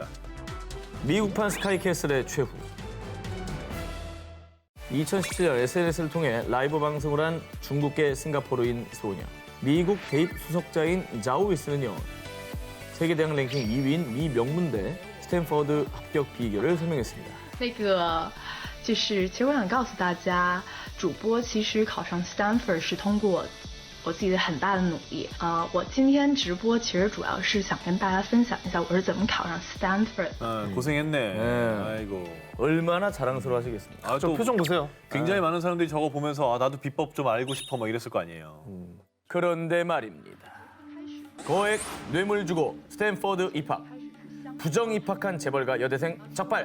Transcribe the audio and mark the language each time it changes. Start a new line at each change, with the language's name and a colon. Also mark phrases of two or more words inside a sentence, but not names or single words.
Korean: 미국판 스카이캐슬의 최후. 2017년 SNS를 통해 라이브 방송을 한 중국계 싱가포르인 소녀. 미국 대입 수석자인 자오위스는요. 세계대학 랭킹 2위인 미 명문대 스탠퍼드 합격 비결을 설명했습니다.
Chinese: 其实我想告诉大家，主播其实考上 Stanford 是通过我自己的很大的努力。我今天直播其实主要是想跟大家分享一下我是怎么考上 Stanford。
Korean: 아, 고생했네. 네. 아이고. 얼마나 자랑스러워하시겠습니까? 아, 저 표정 보세요. 굉장히 많은 사람들이 저거 보면서 아, 나도 비법 좀 알고 싶어 막 이랬을 거 아니에요. 그런데 말입니다. 거액 뇌물 주고 스탠퍼드 입학. 부정 입학한 재벌가 여대생 적발.